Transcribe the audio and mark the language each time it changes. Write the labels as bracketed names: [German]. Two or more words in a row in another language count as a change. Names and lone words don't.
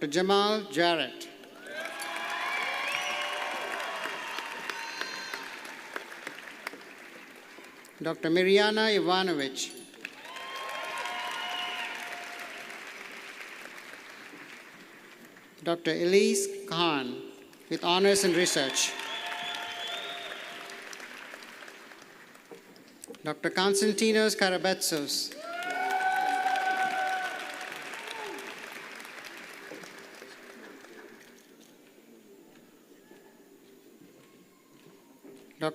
[English] Jamal Jarrett. Dr. Mirjana Ivanovic. Dr. Elise Khan with honors in research. Dr. Konstantinos Karabetsos. Dr.